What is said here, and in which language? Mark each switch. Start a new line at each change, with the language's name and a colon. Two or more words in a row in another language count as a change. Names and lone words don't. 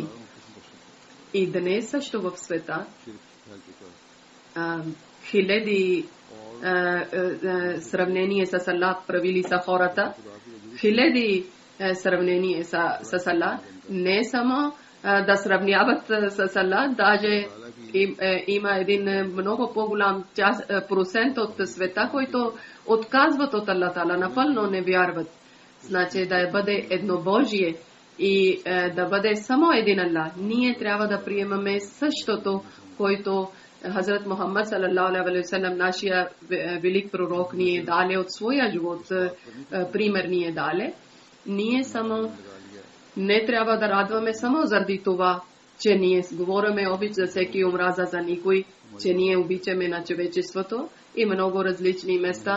Bulgarian: И днес също в света хиляди сравнение с Аллах правили са хората, хиляди сравнение с Аллах, не само да сравняват с Аллах, даже има един много по-голям процент от света, който отказват от Аллах Тала, напълно не вярват. Значи да бъде еднобожие и да бъде само един Аллах. Ние трябва да приемаме същото, който Хазрат Мухаммад
Arabic: صلى الله عليه وسلم,
Bulgarian: нашия велик пророк, ни е дале от своя живот, пример ни е дале. Ние само не трябва да радваме само заради това, че ние говориме обич за всеки омраза за никой, че ние обичаме на човечеството и много различни места.